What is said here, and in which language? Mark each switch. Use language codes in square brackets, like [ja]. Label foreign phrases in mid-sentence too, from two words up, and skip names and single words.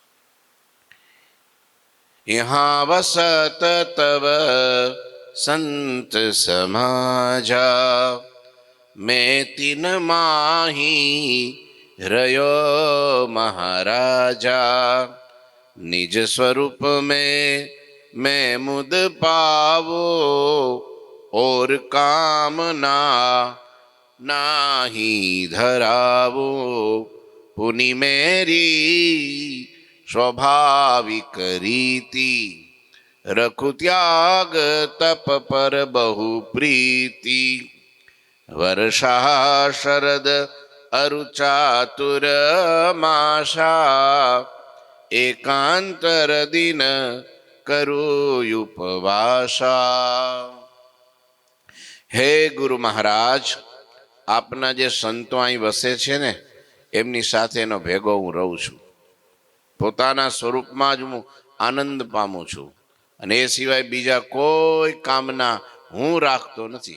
[hi] यहाँ वसत तव संत समाजा, में तीन माही रह्यो महाराजा. निज स्वरूप मैं मुद पावो और कामना नाही धरावो. पुनि मेरी स्वाभाविक रीति, रखु त्याग तप पर बहु प्रीति. वर्षा शरद अरु चातुर मासा, एकांतर दिन करूं उपवासा. [gu] હે ગુરુ મહારાજ, આપના જે સંતો અહીં વસે છે ને એમની સાથે એનો ભેગો હું રહું છું. પોતાના સ્વરૂપમાં જ હું આનંદ પામું છું અને એ સિવાય બીજા કોઈ કામના હું રાખતો નથી.